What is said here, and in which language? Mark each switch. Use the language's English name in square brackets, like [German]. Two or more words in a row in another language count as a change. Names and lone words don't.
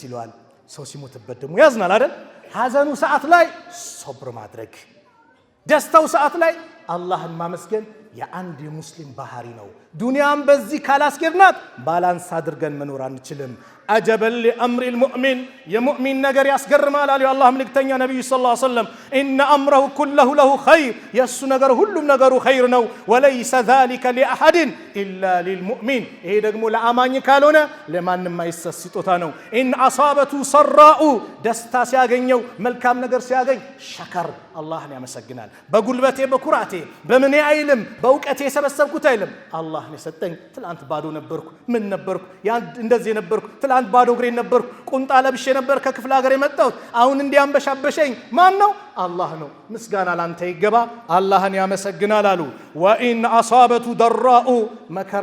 [Amharic] ይለዋል ሰው ሲሞትበት ደግሞ ያዝናል አይደል ሐዘኑ ሰዓት ላይ ሶብር ማድረግ ደስታው ሰዓት ላይ አላህን ማመስገን የአንድ ሙስሊም ባህሪ ነው ዱንያም በዚህ ካላስገድናት ባላንስ አድርገን መኖር አንችልም [Arabic] عجبا لأمر المؤمن [Amharic] የሙእሚን ነገር ያስገርማል አለ አላህ መልእክተኛ ነብዩ [Arabic] صلى الله عليه وسلم ان امره كله له خير [Amharic] የሱ ነገር ሁሉም ነገሩ ኸይር ነው [Arabic] وليس ذلك لاحد الا للمؤمن [Amharic] ይሄ ደግሞ ለአማኝ ካልሆነ ለማንም አይሰስ ስጦታ ነው [Arabic] ان اصابته سراء [Amharic] ደስታ ሲያገኘው መልካም ነገር ሲያገኝ ሸከር አላህን ያመሰግናል በጉልበቴ በኩራቴ በምን አይልም በእውቀቴ የሰበሰብኩት አይልም አላህን የሰጠኝ ትላንት ባዶ ነበርኩ ምን ነበርኩ እንደዚህ ነበርኩ ትላንት ባዶ እግሬን ነበርኩ ቁንጣ ለብሼ ነበር ከክፍለ ሀገር የመጣሁት አሁን እንዲያንበሻበሸኝ ማን ነው አላህ ነው ምስጋና ላንተ ይገባ አላህን ያመሰግናል አሉ [Arabic] وإن أصابته ضراء [Amharic] መከራ